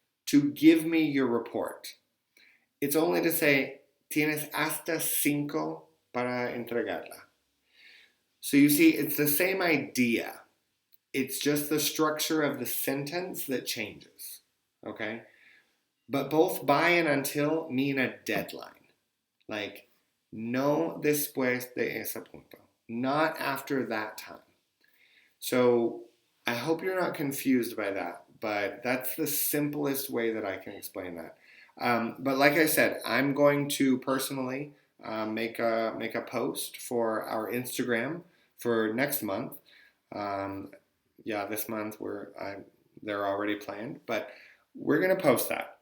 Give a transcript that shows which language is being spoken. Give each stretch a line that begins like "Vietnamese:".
English: to give me your report. It's only to say,
Spanish: tienes hasta 5 para entregarla.
English: So you see, it's the same idea. It's just the structure of the sentence that changes. Okay? But both by and until mean a deadline. Like,
Spanish: no después de ese punto.
English: Not after that time. So I hope you're not confused by that, but that's the simplest way that I can explain that. But like I said, I'm going to personally make a post for our Instagram for next month. Um, yeah, this month they're already planned, but we're gonna post that.